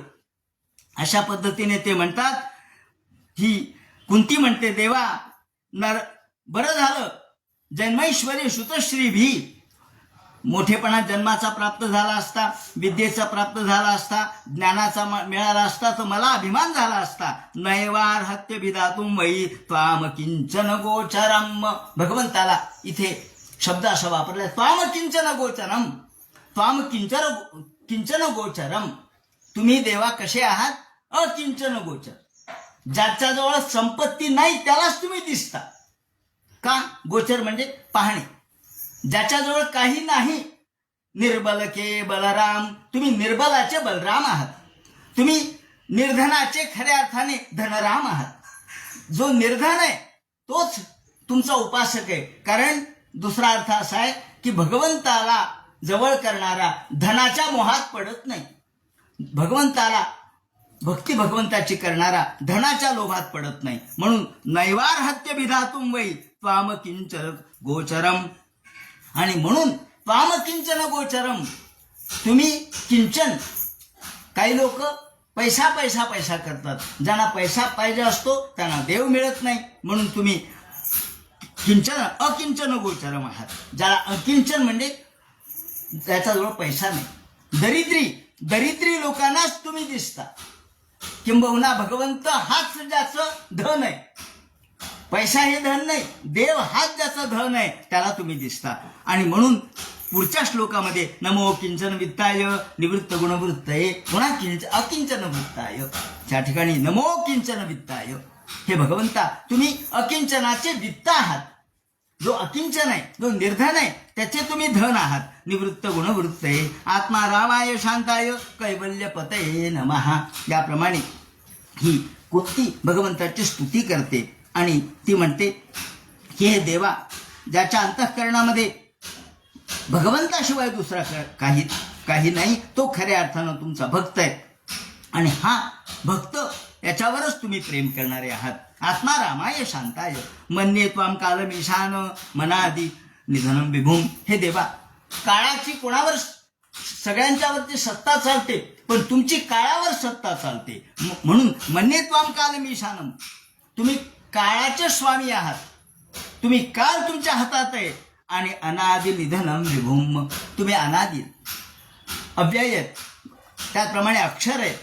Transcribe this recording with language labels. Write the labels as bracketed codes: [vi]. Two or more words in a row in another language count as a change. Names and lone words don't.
[mr] अशा पद्धतीने ते म्हणतात. ही कुंती म्हणते देवा बरं झालं [sa] जन्मैश्वर्य सुतश्री [mr] भी, मोठेपणा जन्माचा प्राप्त झाला असता, विद्येचा प्राप्त झाला असता, ज्ञानाचा मिळाला असता तर मला अभिमान झाला असता. [sa] नैवार हत्य भिदातुम वै त्वाम किंचन गोचरम. [mr] भगवंताला इथे शब्द असा वापरला, [sa] त्वाम किंचन गोचरम, त्वाम किंचन गोचरम. [mr] तुम्ही देवा कसे आहात, अकिंचन गोचर. ज्याच्याजवळ संपत्ती नाही त्यालाच तुम्ही दिसता. का, गोचर म्हणजे पाहणे. ज्याच्याजवळ काही नाही, [hi] निर्बल के बलराम, [mr] तुम्ही निर्बलाचे बलराम आहात. तुम्ही निर्धनाचे खऱ्या अर्थाने धनराम आहात. जो निर्धन आहे तोच तुमचा उपासक आहे. कारण दुसरा अर्थ असा आहे की भगवंताला जवळ करणारा धनाच्या मोहात पडत नाही. भगवंताला भक्ती भगवंताची करणारा धनाच्या लोभात पडत नाही. [sa] म्हणून नैवार हत्य विधातुम वै त्वाम किंचन गोचरम. [mr] आणि म्हणून [sa] त्वाम किंचन गोचरम, [mr] तुम्ही किंचन. काही लोक पैसा पैसा पैसा करतात, ज्यांना पैसा पाहिजे असतो त्यांना देव मिळत नाही. म्हणून तुम्ही किंचन [sa] अकिंचन गोचरम [mr] आहात. ज्याला अकिंचन म्हणजे त्याच्याजवळ पैसा नाही, दरिद्री लोकांनाच तुम्ही दिसता. किंबहुना भगवंत हाच ज्याचं धन आहे, पैसा हे धन नाही, देव हाच ज्याचं धन आहे त्याला तुम्ही दिसता. आणि म्हणून पुढच्या श्लोकामध्ये [sa] नमो किंचन वित्ताय निवृत्त गुणवृत्तये पुन्हा अकिंचन वृत्ताय, [mr] त्या ठिकाणी [sa] नमो किंचन वित्ताय. [mr] हे भगवंता तुम्ही अकिंचनाचे वित्त आहात. जो अकिंचन आहे, जो निर्धन आहे, त्याचे तुम्ही धन आहात. [sa] निवृत्त गुणवृत्तये आत्मा रामाय शांताय कैवल्य पतये नमः. [mr] याप्रमाणे ही कुंती भगवंताची स्तुती करते आणि ती म्हणते की हे देवा, ज्याच्या अंतःकरणामध्ये भगवंताशिवाय दुसरा काही नाही, तो खऱ्या अर्थानं तुमचा भक्त आहे. आणि हा भक्त याच्यावरच तुम्ही प्रेम करणारे आहात. [sa] आत्मा रामाय शांताय मन्ये त्वाम कालमीशान मनादी निधनम विभूम. [mr] हे देवा, काळाची कोणावर सगळ्यांच्यावरती सत्ता चालते, पण तुमची काळावर सत्ता चालते. [sa] म्हणून मन्ये त्वाम कालमीशानम, [mr] तुम्ही काळाचे स्वामी आहात. तुम्ही काळ तुमच्या हातात आहे. आणि [sa] अनादि निधनम विभूम, [mr] तुम्ही अनादि अव्यय आहेत, त्याचप्रमाणे अक्षर आहे.